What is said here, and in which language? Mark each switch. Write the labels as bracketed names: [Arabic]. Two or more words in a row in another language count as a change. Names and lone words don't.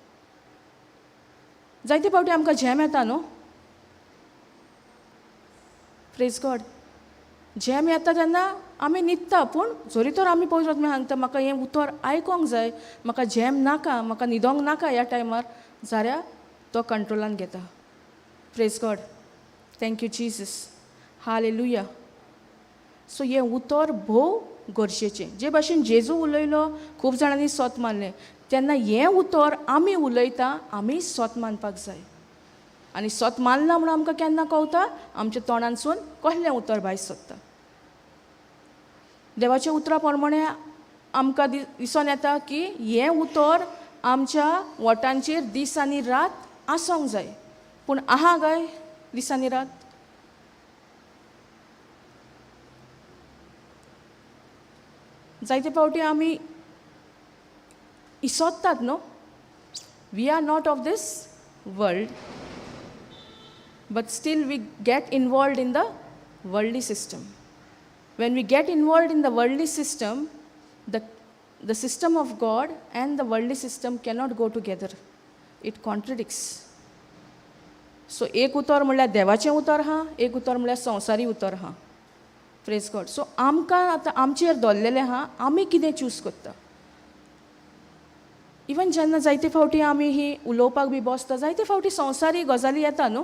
[Konkani] जायते फावटी आमकां झेम येता न्हू. [English] Praise God. झेम येता तेन्ना आमी न्हिदता, पूण जोरी तर आमी पवित्र आत्म्याक सांगता म्हाका हें उतर आयकोंक जाय, म्हाका झेम नाका, म्हाका न्हिदोंक नाका ह्या टायमार, जाल्यार तो कंट्रोलान घेता. Praise God. Thank you Jesus. [Konkani] हालेलुया. सो हें उतर भोव गरजेचें. जे भाशेन जेजू उलयलो खूब जाणांनी स्वत मानलें, तेन्ना हें उतर आमी उलयता आमी स्वत मानपाक जाय. आनी स्वत मानला म्हणून आमकां केन्ना कळटा? आमच्या तोंडांसून कसलें उतर भायर सरता. देवाच्या उतरा प्रमाणें आमकां दिसून येता की हें उतर आमच्या ओंठांचेर दीस आनी रात आसूंक जाय. पूण आहा काय दीस आनी रात? जायते फावटी आमी इसोत्तात न्हू. [English] we are not of this world, but still we get involved in the worldly system. When we get involved in the worldly system, the system of God and the worldly system cannot go together. It contradicts. [Konkani] So एक उतर म्हणल्यार देवाचें उतर आहा, एक उतर म्हणल्यार संवसारी उतर आहा. [English] Praise God. [Konkani] सो आमकां आतां आमचेर दवरलेलें आहा, आमी कितें चूज करता. इवन जेन्ना जायते फावटी आमी ही उलोवपाक बी बसता, जायते फावटी संवसारी गजाली येता न्हू.